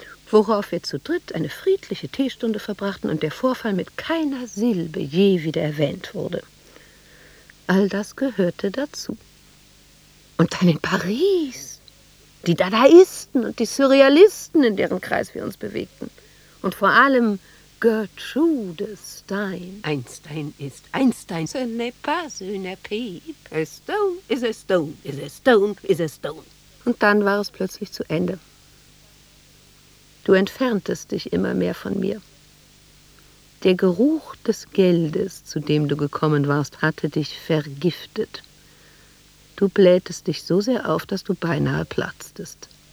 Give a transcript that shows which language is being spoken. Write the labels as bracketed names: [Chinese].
[German] Worauf wir zu dritt eine friedliche Teestunde verbrachten und der Vorfall mit keiner Silbe je wieder erwähnt wurde. All das gehörte dazu. Und dann in Paris. Die Dadaisten und die Surrealisten, in deren Kreis wir uns bewegten. Und vor allem Gertrude Stein. Einstein ist Einstein. [French] Ce n'est pas une pipe. [English] A stone is a stone, is a stone, is a stone. [German] Und dann war es plötzlich zu Ende. Du entferntest dich immer mehr von mir. Der Geruch des Geldes, zu dem du gekommen warst, hatte dich vergiftet. Du blähtest dich so sehr auf, dass du beinahe platztest.